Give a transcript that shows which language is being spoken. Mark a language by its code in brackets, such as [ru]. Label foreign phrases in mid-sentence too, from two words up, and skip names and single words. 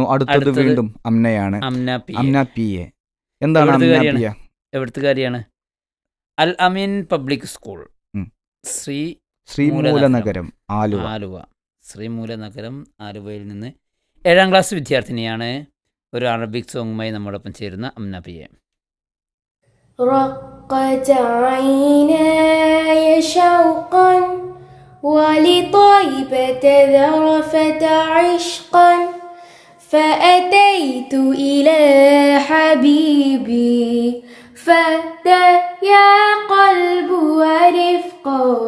[ml] അടുത്തത് വീണ്ടും അംനയാണ്. അംന പി എ. എന്താണ് അംന പി എ? എവിടുത്തുകാരിയാണ്? അൽ അമീൻ പബ്ലിക് സ്കൂൾ, ശ്രീമൂലനഗരം, ആലുവ. ശ്രീമൂലനഗരം ആലുവയിൽ നിന്ന് 7ാം ക്ലാസ് വിദ്യാർത്ഥിനിയാണ്. ഒരു [en] Arabic songumayi [ml] നമ്മോടൊപ്പം ചേരുന്ന അംന പി എ. [ar] رقت عيناي شوقا ولطيبة ذرفت عشقا فأتيت إلى حبيبي فديا قلب ورفقا